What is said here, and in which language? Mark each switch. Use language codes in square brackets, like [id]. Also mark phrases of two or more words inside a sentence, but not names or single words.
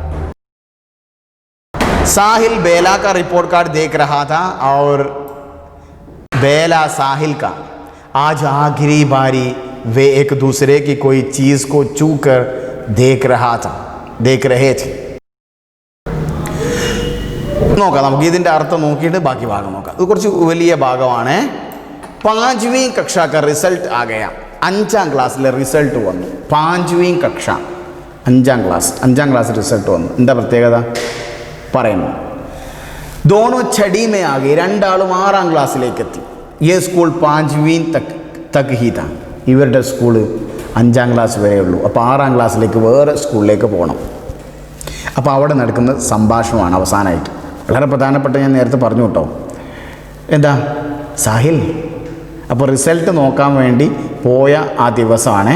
[hi] साहिल बेला का रिपोर्ट कार्ड देख रहा था और बेला साहिल का. आज आखिरी बारी वे एक दूसरे की कोई चीज़ को छू कर देख रहे थे. [ml] നോക്കാം, നമുക്ക് ഇതിൻ്റെ അർത്ഥം നോക്കിയിട്ട് ബാക്കി ഭാഗം നോക്കാം. ഇത് കുറച്ച് വലിയ ഭാഗമാണ്. [hi] 5वीं कक्षा का रिजल्ट आ गया. [ml] 5ാം ക്ലാസ്സിലെ റിസൾട്ട് വന്നു. 5वीं കക്ഷ, 5ാം ക്ലാസ് റിസൾട്ട് വന്നു. എന്താ പ്രത്യേകത പറയുന്നു? [hi] दोनों छड़ी में आ गए. [ml] രണ്ടാളും 6ാം ക്ലാസ്സിലേക്ക് എത്തി. [hi] ये स्कूल 5वीं तक ही था. [ml] ഇവരുടെ സ്കൂള് 5ാം ക്ലാസ് വരെ ഉള്ളൂ. അപ്പോൾ 6ാം ക്ലാസ്സിലേക്ക് വേറെ സ്കൂളിലേക്ക് പോകണം. അപ്പോൾ അവിടെ നടക്കുന്ന സംഭാഷണമാണ് അവസാനമായിട്ട്. വളരെ പ്രധാനപ്പെട്ട, ഞാൻ നേരത്തെ പറഞ്ഞു കേട്ടോ. എന്താ സാഹിൽ, അപ്പോൾ റിസൾട്ട് നോക്കാൻ വേണ്ടി പോയ ആ ദിവസമാണ്.